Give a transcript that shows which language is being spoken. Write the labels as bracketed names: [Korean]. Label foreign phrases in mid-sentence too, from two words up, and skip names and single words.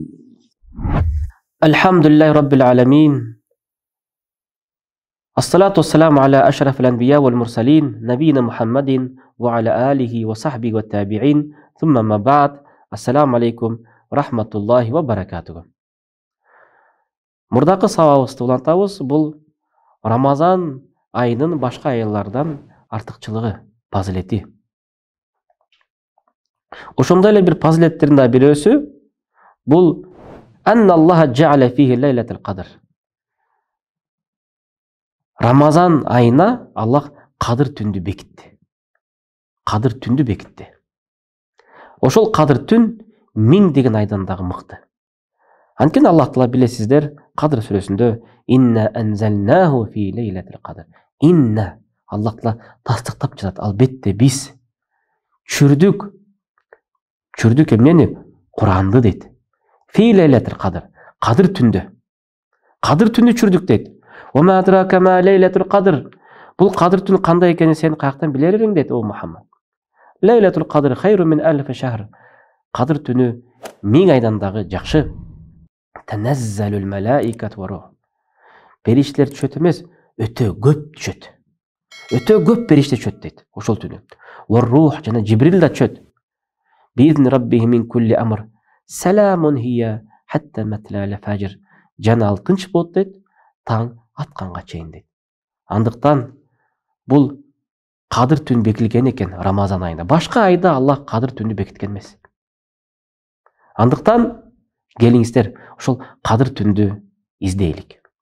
[Arabic] الحمد لله رب العالمين، الصلاة والسلام على أشرف الأنبياء والمرسلين نبينا محمد وعلى آله وصحبه والتابعين ثم ما بعد. السلام عليكم ورحمة الله وبركاته. [Kyrgyz] Мурдакы сабагыбызды улантабыз. Бул Рамазан айынын башка айлардан артыкчылыгы, фазилети. Ошондой эле бир фазилеттердин бирөөсү бул [Arabic] أن الله جعل فيه ليلة القدر. [Kyrgyz] Рамазан айына Аллах кадыр түндү бекитти. Кадыр түндү бекитти. Ошол кадыр түн 1000 деген айдан дагы мыкты. Анткени Аллах Таала билесиздер, Кадр сүрөсүндө [Arabic] إنا أنزلناه في ليلة القدر. [Kyrgyz] Инна Аллах Таала тастыктап жатат. Албетте биз чүрдүк эмнени? Куранды дейт. [Arabic] في ليلة القدر. [Kyrgyz] Кадыр түндө. Кадыр түндү чүрдүк дейт. [Arabic] وأدراك ما ليلة القدر. [Kyrgyz] Бул кадыр түнү кандай экенин сен каяктан билер элең дейт о Мухаммад. [Arabic] ليلة القدر خير من ألف شهر. [Kyrgyz] Кадыр түнү 1000 айдан дагы жакшы. [Arabic] تنزل الملائكة والروح. [Kyrgyz] Периштелер түшөт эмес, өтө көп түшөт. Өтө көп периште түшөт дейт ошол түнү. [Arabic] والروح [Kyrgyz] жана Жибрил да түшөт. [Arabic] بإذن ربهم من كل أمر. سلام هي حتى مطلع الفجر. [Kyrgyz] Жана ал тынч болот дейт, таң атканга чейин дейт. Андыктан бул кадыр түн бекилген экен Рамазан айында. Башка айда Аллах кадыр түндү бекиткен эмес. Андыктан келиңиздер ошол кадыр түндү издейлик.